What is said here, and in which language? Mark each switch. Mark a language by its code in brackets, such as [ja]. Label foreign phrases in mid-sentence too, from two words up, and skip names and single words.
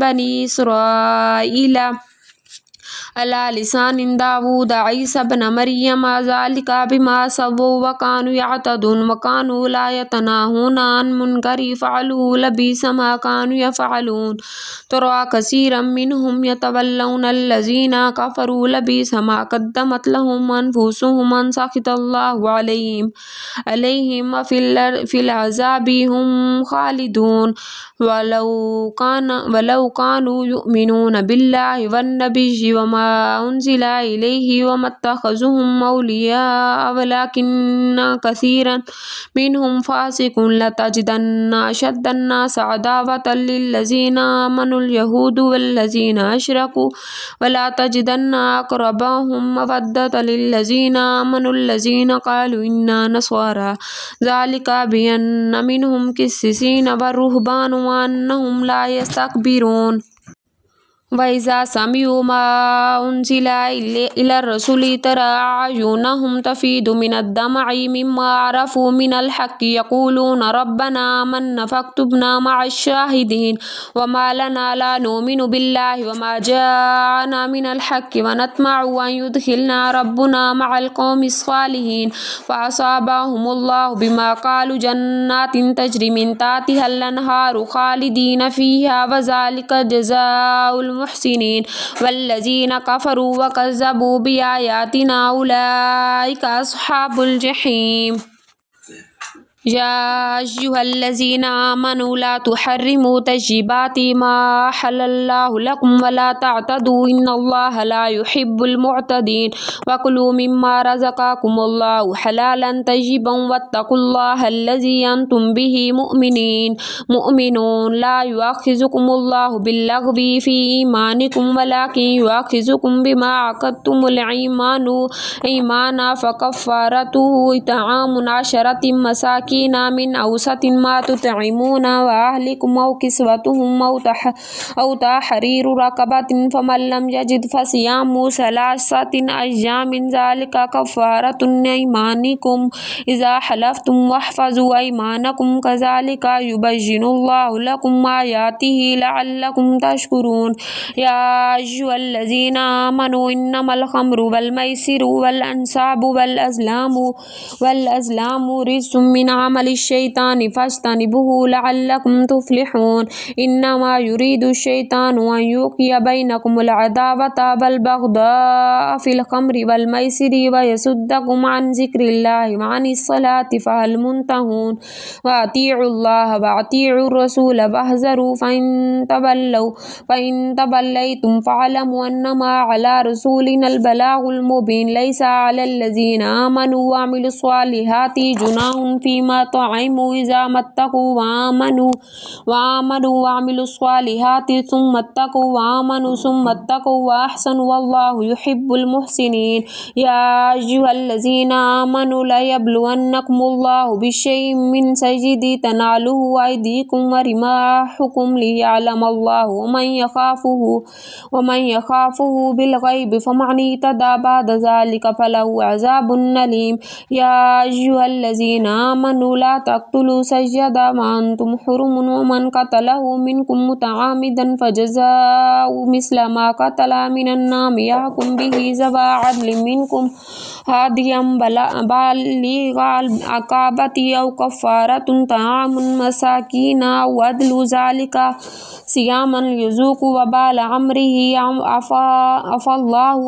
[ar] من بني إسرائيل على لسان داوود عيسى ابن مريم ذلك بما عصوا وكانوا يعتدون وكانوا لا يتناهون عن منكر فعلوه لبئس ما كانوا يفعلون ترى كثيرا منهم يتولون الذين كفروا لبئس ما قدمت لهم أنفسهم أن سخط الله عليهم وفي العذاب هم خالدون ولو كانوا يؤمنون بالله والنبي وما أنزل إليه ما اتخذوهم أولياء ولكن كثيرا منهم فاسقون لتجدن أشد الناس عداوة للذين آمنوا اليهود والذين أشركوا ولتجدن أقربهم مودة للذين آمنوا الذين قالوا إنا نصارى ذلك بأن منهم قسيسين ورهبانا وأنهم لا يستكبرون وإذا سمعوا ما أنزل إلى الرسول ترى أعينهم تفيض من الدمع مما عرفوا من الحق يقولون ربنا آمنا فاكتبنا مع الشاهدين وما لنا لا نؤمن بالله وما جاءنا من الحق ونطمع أن يدخلنا ربنا مع القوم الصالحين فأثابهم الله بما قالوا جنات تجري من تحتها الأنهار خالدين فيها وذلك جزاء المحسنين والذين كفروا وكذبوا بآياتنا أولئك أصحاب الجحيم يا أيها الذين آمنوا لا تحرموا طيبات ما أحل الله لكم ولا تعتدوا إن الله لا يحب المعتدين وكلوا مما رزقكم الله حلالا طيبا واتقوا الله الذي أنتم به مؤمنون لا يؤاخذكم الله باللغو في أيمانكم ولكن يؤاخذكم بما عقدتم الأيمان فكفارته إطعام عشرة مساكين من أوسط ما تطعمون أهليكم أو كسوتهم أو تحرير رقبة فمن لم يجد فصيام ثلاثة أيام ذلك كفارة أيمانكم إذا حلفتم واحفظوا أيمانكم كذلك يبين الله لكم آياته لعلكم تشكرون يا أيها الذين آمنوا إنما الخمر والميسر والأنصاب وال أزلام رجس من عمل الشيطان فاجتنبوه لعلكم تفلحون إنما يريد الشيطان أن يوقع بينكم العداوة والبغضاء في الخمر والميسر ويصدكم عن ذكر الله وعن الصلاة فهل أنتم منتهون وأطيعوا الله وأطيعوا الرسول واحذروا فإن توليتم فاعلموا أنما على رسولنا البلاغ المبين ليس على الذين آمنوا وعملوا الصالحات جناح فيما طعموا إذا ما اتقوا وآمنوا وعملوا الصالحات ثم اتقوا وآمنوا ثم اتقوا وأحسنوا والله يحب المحسنين يا أيها الذين آمنوا ليبلونكم الله بشيء من الصيد تناله أيديكم ورماحكم ليعلم الله من يخافه بالغيب فمن اعتدى بعد ذلك فله عذاب أليم يا أيها الذين آمنوا لا تقتلوا الصيد وأنتم حرم ومن قتله منكم متعمدا فجزاء مثل ما قتل من الن نعم يحكم به ذوا عدل منكم هديا بالغ الكعبة أو كفارة طعام مساكين أو عدل ذلك صياما ليذوق وبال أمره عفا الله